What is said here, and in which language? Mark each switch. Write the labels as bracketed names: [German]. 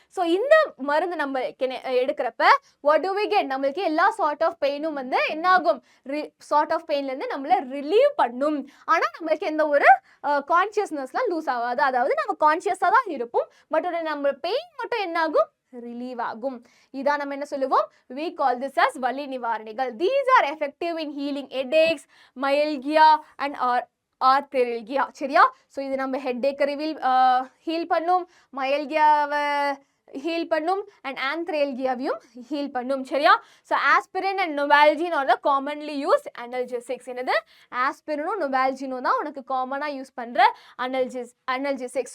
[Tamil] So இந்த மருந்து நம்ம எடுக்கிறப்ப [English] what do we get, [Tamil] நம்மளுக்கு எல்லா சார்ட் ஆஃப் பெயினும் வந்து என்னாகும், சார்ட் ஆஃப் பெயின்லேருந்து நம்மளை ரிலீவ் பண்ணும். ஆனால் நம்மளுக்கு எந்த ஒரு கான்ஷியஸ்னஸ்லாம் லூஸ் ஆகாது. அதாவது நம்ம கான்ஷியஸாக தான் இருப்போம், பட் நம்ம பெயின் மட்டும் என்னாகும், ரிலீவ் ஆகும். இதான் நம்ம என்ன சொல்லுவோம், [English] we call this as [Tamil] வலி நிவாரணிகள். [English] These are effective in healing headaches, myalgia and arthralgia. [Tamil] சரியா? ஸோ இது நம்ம ஹெட்டேக்கை ஹீல் பண்ணும், மயல்கியாவை ஹீல் பண்ணும் அண்ட் ஆந்த்ரேல்கியாவையும் ஹீல் பண்ணும். சரியா? [English] So aspirin and Novalgin are the commonly use analgesics. [Tamil] என்னது? ஆஸ்பிரினும் நொவால்ஜினும் தான் உனக்கு காமனாக யூஸ் பண்ணுற அனல்ஜெசிக்ஸ்.